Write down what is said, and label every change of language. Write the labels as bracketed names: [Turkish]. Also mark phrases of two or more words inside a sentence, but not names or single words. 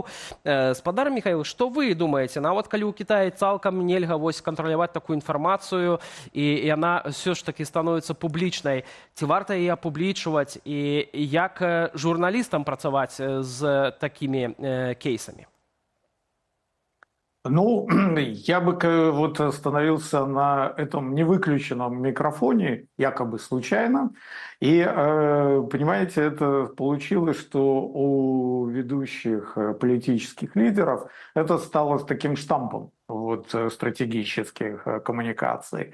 [Belarusian] Спадар Михаил, што вы думаеце? Нават калі ў Кітаі цалкам нельга вось кантраляваць такую інфармацыю, і яна ўсё ж такі становіцца публічнай, ці варта яе апублічваць, і як журналістам працаваць з такімі кейсамі? Ну, [Russian] я бы вот остановился на этом невыключенном микрофоне, якобы случайно. И, понимаете, это получилось, что у ведущих политических лидеров это стало таким штампом вот, стратегических коммуникаций.